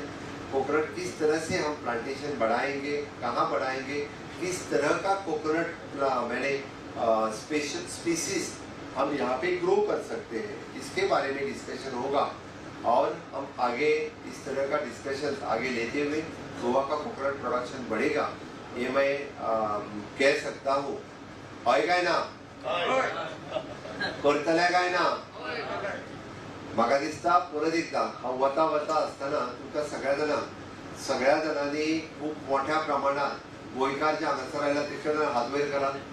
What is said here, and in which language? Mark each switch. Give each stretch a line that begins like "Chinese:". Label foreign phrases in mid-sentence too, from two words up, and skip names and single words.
Hindi: कोकोनट किस तरह से हम प्लांटेशन बढ़ाएंगे, कहाँ बढ़ाएंगे, किस तरह का कोकोनट मैंने
English: special species
Hindi: हम यहाँ पे ग्रो कर सकते हैं, इसके बारे में डिस्कशन होगा। और हम आगे इस तरह का डिस्कशन आगे लेते हुए गोवा का कोकोनट प्रोडक्शन बढ़ेगा, ये मैं कह सकता हूँ।
Konkani: होय ना करतले काय ना म्हाका दिसता परत एकदा हांव वता आसतना तुमकां सगळ्या जणांनी खूब मोठ्या प्रमाणात गोंयकार जे हांगासर आयला ते हात वयर करात।